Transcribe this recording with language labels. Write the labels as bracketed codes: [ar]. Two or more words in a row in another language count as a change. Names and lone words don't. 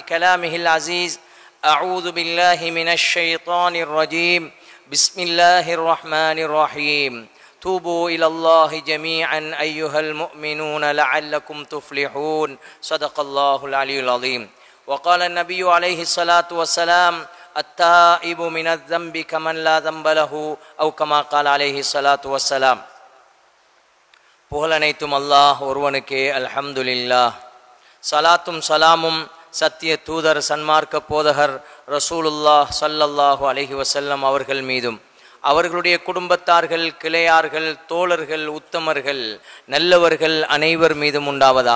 [ar] كلامه العزيز أعوذ بالله من الشيطان الرجيم بسم الله الرحمن الرحيم توبوا إلى الله جميعا أيها المؤمنون لعلكم تفلحون صدق الله العلي العظيم وقال النبي عليه الصلاة والسلام التائب من الذنب كمن لا ذنب له أو كما قال عليه الصلاة والسلام. [ta] புகழனைத்தும் அல்லாஹ் ஒருவனுக்கே அல்ஹம்துலில்லாஹ். சலாத்தும் சலாமும் சத்திய தூதர் சன்மார்க்க போதகர் [ar] رسول الله صلى الله عليه وسلم [ta] அவர்கள் மீதும் அவர்களுடைய குடும்பத்தார்கள், கிளையார்கள், தோழர்கள், உத்தமர்கள், நல்லவர்கள் அனைவர் மீதும் உண்டாவதாக.